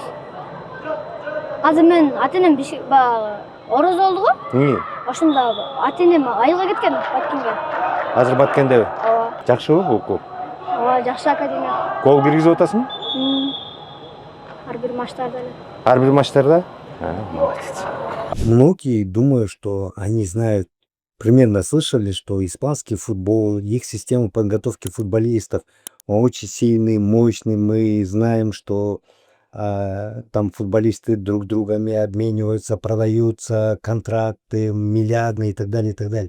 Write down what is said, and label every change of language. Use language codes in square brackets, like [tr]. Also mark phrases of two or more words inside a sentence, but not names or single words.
[ky] Азыр мен ата энем баягы ороз болду го. Ошондо ата энем айылга кеткен, Баткенге. Азыр Баткендеби? Ооба. Жакшыбы бул клуб? Ооба, жакшы академия. Гол киргизип атасың? Ар бир матчтарда эле. Ар бир матчтарда? Молодец. [ru] Многие думают, что они знают, примерно слышали, что испанский футбол, их система подготовки футболистов очень сильный, мощный. Мы знаем, что там футболисты друг другами обмениваются, продаются, контракты миллиардные и так далее, и так далее.